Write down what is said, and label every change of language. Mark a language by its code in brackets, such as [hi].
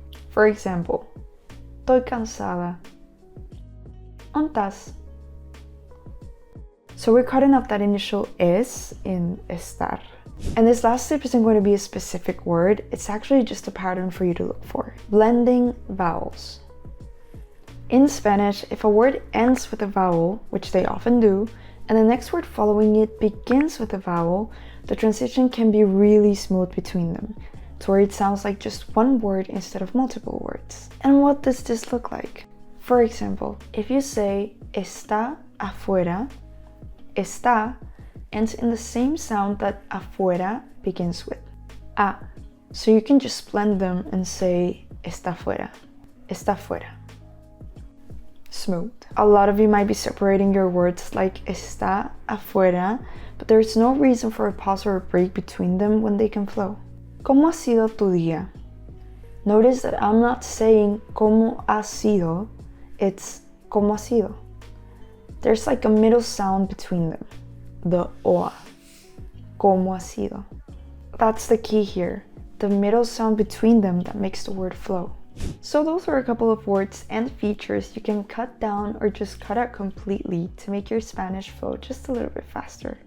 [en] For example, [es] estoy cansada. ¿Ontas? [en] So we're cutting off that initial es in estar. And this last tip isn't going to be a specific word, it's actually just a pattern for you to look for. Blending vowels. In Spanish, if a word ends with a vowel, which they often do, and the next word following it begins with a vowel, the transition can be really smooth between them, to where it sounds like just one word instead of multiple words. And what does this look like? For example, if you say [es] está afuera, [en] está ends in the same sound that afuera begins with, a. So you can just blend them and say [es] está fuera, está fuera. [en] smooth. A lot of you might be separating your words like [es] está afuera, [en] but there's no reason for a pause or a break between them when they can flow. [es] ¿Cómo ha sido tu día? [en] Notice that I'm not saying [es] ¿cómo ha sido?, [en] it's ¿cómo ha sido? There's like a middle sound between them, the oa. [es] ¿Cómo ha sido? [en] That's the key here, the middle sound between them that makes the word flow. So those are a couple of words and features you can cut down or just cut out completely to make your Spanish flow just a little bit faster.